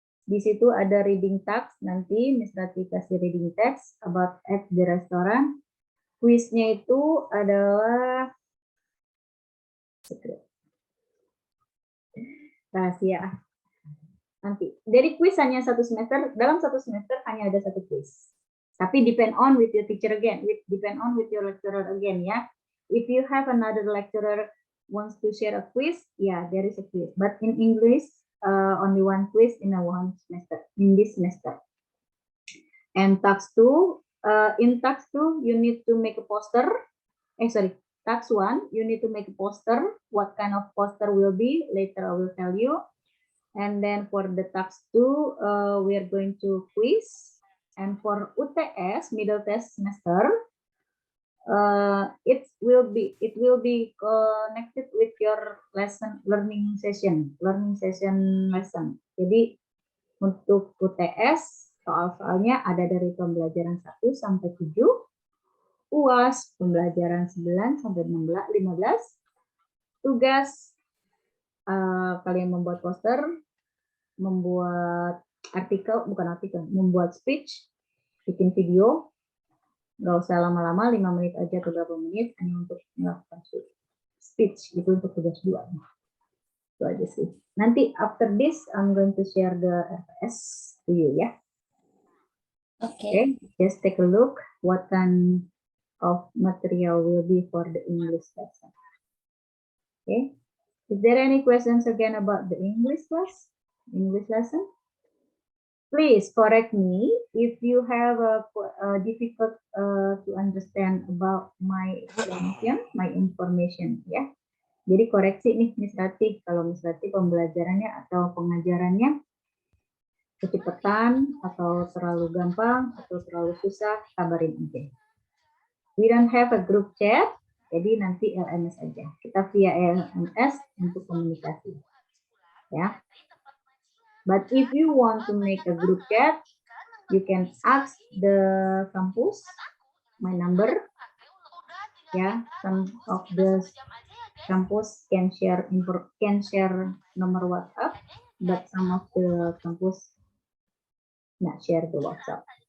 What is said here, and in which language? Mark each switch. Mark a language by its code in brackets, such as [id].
[id] Di situ ada reading text, nanti Miss Rati kasih [en] reading text about at the restaurant. [id] Quiznya itu adalah rahasia. Nanti. Jadi quiz hanya 1 semester, dalam 1 semester hanya ada 1 quiz. Tapi [en] depend on with your teacher again, depend on with your lecturer again ya. If you have another lecturer wants to share a quiz, yeah, there is a quiz. But in English, only 1 quiz in this semester. And task 2, in task 2, you need to make a poster. Task 1, you need to make a poster. What kind of poster will be? Later I will tell you. And then for the task 2, we are going to quiz. And for UTS, middle test semester, it will be connected with your learning session lesson. [id] Jadi untuk UTS soal-soalnya ada dari pembelajaran 1 sampai 7, UAS pembelajaran 9 sampai 15, tugas kalian membuat poster, membuat membuat speech, bikin video. Nggak usah lama-lama, 5 menit aja atau berapa menit, hanya untuk melakukan speech, itu untuk tugas 2. Itu aja sih. Nanti [en] after this, I'm going to share the RPS to you ya. Okay, just take a look what kind of material will be for the English lesson. Okay, is there any questions again about the English lesson? Please correct me if you have a difficult to understand about my explanation, my information ya. [id] Jadi koreksi nih Miss Rati, kalau Miss Rati pembelajarannya atau pengajarannya kecepatan atau terlalu gampang atau terlalu susah, kabarin aja. [en] We don't have a group chat, [id] jadi nanti LMS aja. Kita via LMS untuk komunikasi. Ya. [en] But if you want to make a group chat, you can ask the campus my number. Yeah, some of the campus can share nomor WhatsApp, but some of the campus not share the WhatsApp.